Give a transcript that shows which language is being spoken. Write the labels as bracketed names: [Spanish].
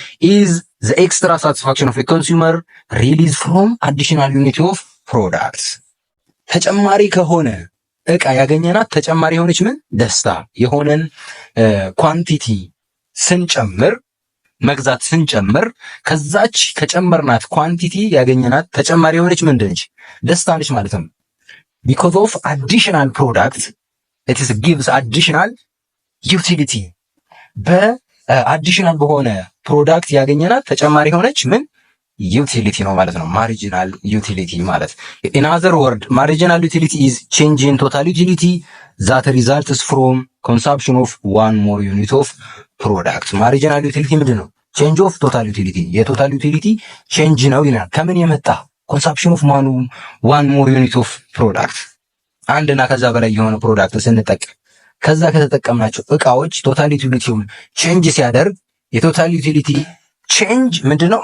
[English] is the extra satisfaction of a consumer released from additional unit of products። [Amharic] ተጨማሪ ከሆነ እቃ ያገኘናት ተጨማሪ የሆነች ምን ደስታ የሆነን ኳንቲቲ ስንጨምር መግዛት ስንጨምር ከዛች ከጨመርናት ኳንቲቲ ያገኘናት ተጨማሪ የሆነች ምንድን ነች? ደስታ ነች ማለት ነው። [English] because of additional product it is gives additional utility። [Amharic] በአዲሽናል በሆነ ፕሮዳክት ያገኘናት ተጨማሪ የሆነች ምን ዩቲሊቲ ነው ማለት ነው። ማርጂናል ዩቲሊቲ ማለት [English] in other word marginal utility is change in total utility that results from consumption of one more unit of product። [Amharic] ማርጂናል ዩቲሊቲ ምንድን ነው? [English] change of total utility [Amharic] የቶታል ዩቲሊቲ change ነው ይላል። ከምን የመጣ [English] consumption of one more unit of product። [Amharic] አንድና ከዛ በላይ የሆነ ፕሮዳክት ስንጠቀም ከዛ ከተጠቀምናቸው እቃዎች ቶታል ዩቲሊቲውን ቼንጅ ሲያደርግ የቶታል ዩቲሊቲ ቼንጅ ምንድነው?